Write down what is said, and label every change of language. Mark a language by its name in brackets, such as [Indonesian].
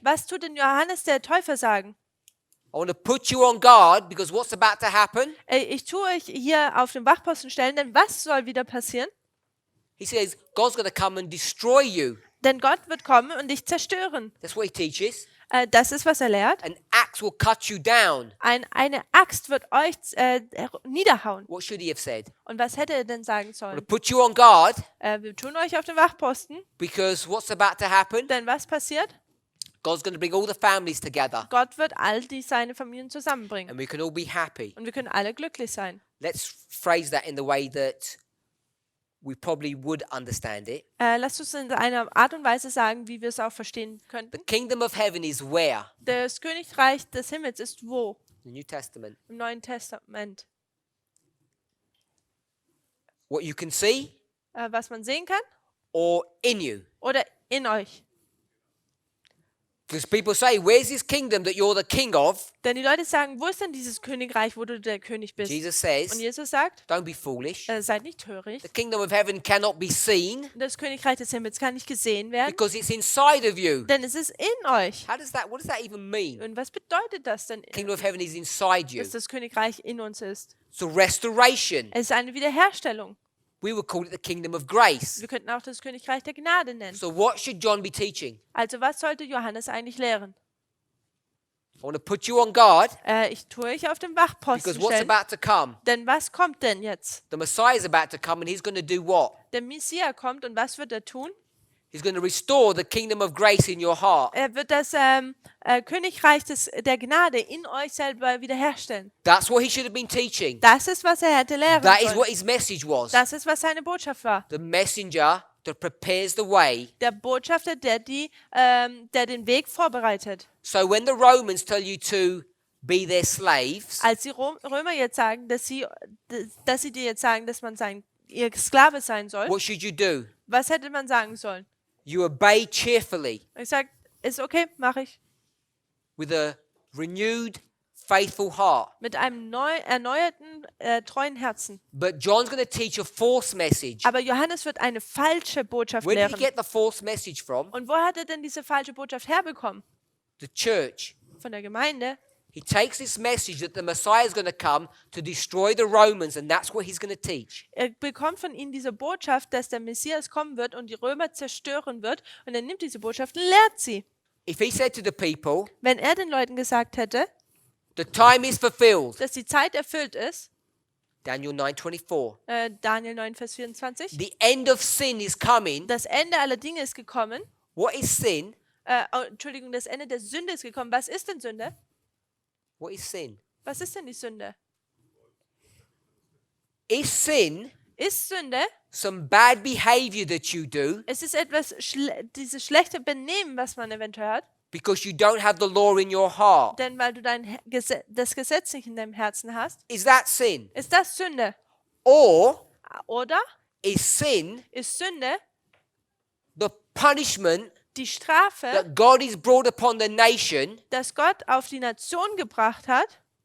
[German] Was tut denn Johannes der Täufer sagen? [English] I want to put you on guard because what's about to happen? [German] Ich tue euch hier auf den Wachposten stellen, denn was soll wieder passieren? [English] He says God's going to come and destroy you. [German] Denn Gott wird kommen und dich zerstören. [English] That's what he teaches. [German] Das ist, was er lehrt. [English] An axe will cut you down. [German] Eine Axt wird euch niederhauen. [English] What should he have said? [German] Und was hätte er denn sagen [English] I want [German] sollen? [English] to put you on guard [German] Wir tun euch auf den Wachposten, [English] because what's about to happen? [German] denn was passiert? [English] God's going to bring all the families together [German] Gott wird seine Familien zusammenbringen. [English] and we can all be happy. [German] Und wir können alle glücklich sein. [English] Let's phrase that in the way that we probably would understand it. [German] Lasst uns in einer Art und Weise sagen, wie wir es auch verstehen [English] The [German] könnten. [English] kingdom of heaven is where? [German] Das Königreich des Himmels ist wo? [English] The New Testament. [German] Im Neuen Testament. [English] What you can see [German] Was man sehen kann [English] or in you? [German] oder in euch. [English] Because people say, where's this kingdom that you're the king of? [German] Denn die Leute sagen, wo ist denn dieses Königreich, wo du der König bist? [English] Jesus says, [German] Und Jesus sagt, [English] don't be foolish. [German] seid nicht töricht. [English] The kingdom of heaven cannot be seen [German] Das Königreich des Himmels kann nicht gesehen werden, [English] because it's inside of you. [German] denn es ist in euch. [English] What does that even mean? [German] Und was bedeutet das denn, [English] Kingdom of heaven is inside you. [German] dass das Königreich in uns ist? [English] So restoration. [German] Es ist eine Wiederherstellung. [English] We would call it the kingdom of grace. [German] Wir könnten auch das Königreich der Gnade nennen. [English] So what should John be teaching? [German] Also was sollte Johannes eigentlich lehren? [English] I want to put you on guard [German] Ich tue euch auf den Wachposten [English] because what's [German] stellen, [English] about to come? [German] denn was kommt denn jetzt? [English] The Messiah is about to come and he's going to do what? [German] Der Messias kommt und was wird er tun? [English] He's going to restore the kingdom of grace in your heart. [German] Er wird das Königreich der Gnade in euch selber wiederherstellen. [English] That's what he should have been teaching. [German] Das ist, was er hätte lehren [English] That is [German] sollen. [English] what his message was. [German] Das ist, was seine Botschaft war. [English] The messenger that prepares the way. [German] Der Botschafter, der den Weg vorbereitet. [English] So when the Romans tell you to be their slaves, [German] Als die Römer jetzt sagen, dass sie dir jetzt sagen, dass man ihr Sklave sein soll, [English] what should you do? [German] was hätte man sagen sollen? [English] You obey cheerfully [German] Ich sage, ist okay, mache ich. [English] with a renewed, faithful heart. [German] Mit einem erneuerten, treuen Herzen. [English] But John's going to teach a false message. [German] Aber Johannes wird eine falsche Botschaft [English] Where did he [German] lehren. [English] get the false message from? [German] Und wo hat er denn diese falsche Botschaft herbekommen? [English] The church. [German] Von der Gemeinde. [English] He takes this message that the Messiah is going to come to destroy the Romans, and that's what he's going to teach. [German] Er bekommt von ihnen diese Botschaft, dass der Messias kommen wird und die Römer zerstören wird. Und er nimmt diese Botschaft und lehrt sie. [English] If he said to the people, [German] Wenn er den Leuten gesagt hätte, [English] the time is fulfilled, [German] dass die Zeit erfüllt ist, [English] Daniel 9:24, [German] Daniel 9, Vers 24, [English] the end of sin is coming. [German] das Ende aller Dinge ist gekommen. [English] What is sin? [German] Entschuldigung, das Ende der Sünde ist gekommen. Was ist denn Sünde? [English] What is sin? [German] Was ist denn die Sünde? [English] Is sin [German] Ist Sünde? [English] some bad behavior that you do [German] Es ist etwas, dieses schlechte Benehmen, was man eventuell hat, [English] because you don't have the law in your heart? [German] denn weil du das Gesetz nicht in deinem Herzen hast. [English] Is that sin? [German] Ist das Sünde? [English] Or [German] Oder [English] is sin [German] ist Sünde [English] the punishment [German] die Strafe, [English] that God has brought upon the nation, [German] das Gott auf die Nation gebracht hat,